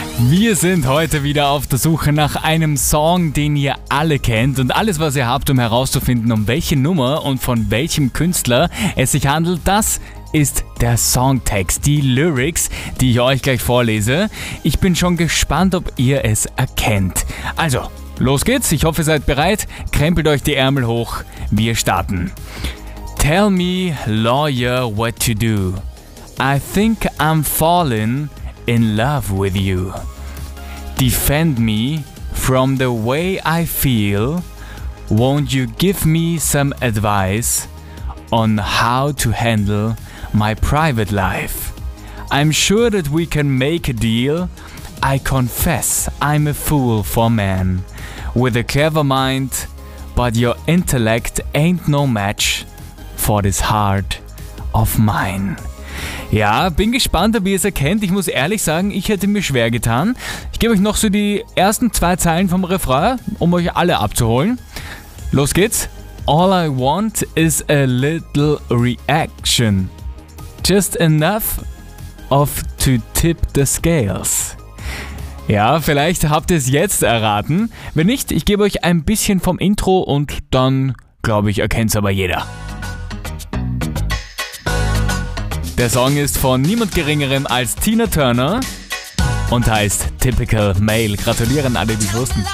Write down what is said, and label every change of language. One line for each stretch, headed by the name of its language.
German: Wir sind heute wieder auf der Suche nach einem Song, den ihr alle kennt und alles, was ihr habt, um herauszufinden, um welche Nummer und von welchem Künstler es sich handelt, das ist der Songtext, die Lyrics, die ich euch gleich vorlese. Ich bin schon gespannt, ob ihr es erkennt. Also, los geht's. Ich hoffe, ihr seid bereit. Krempelt euch die Ärmel hoch. Wir starten.
English: Tell me, lawyer, what to do. I think I'm falling in love with you. Defend me from the way I feel. Won't you give me some advice on how to handle my private life? I'm sure that we can make a deal. I confess I'm a fool for man. With a clever mind, but your intellect ain't no match for this heart of mine.
German: Ja, bin gespannt, ob ihr es erkennt. Ich muss ehrlich sagen, ich hätte mir schwer getan. Ich gebe euch noch so die ersten zwei Zeilen vom Refrain, um euch alle abzuholen. Los geht's.
English: All I want is a little reaction. Just enough of to tip the scales.
German: Ja, vielleicht habt ihr es jetzt erraten. Wenn nicht, ich gebe euch ein bisschen vom Intro und dann, glaube ich, erkennt es aber jeder. Der Song ist von niemand Geringerem als Tina Turner und heißt Typical Male. Gratulieren alle, die es wussten.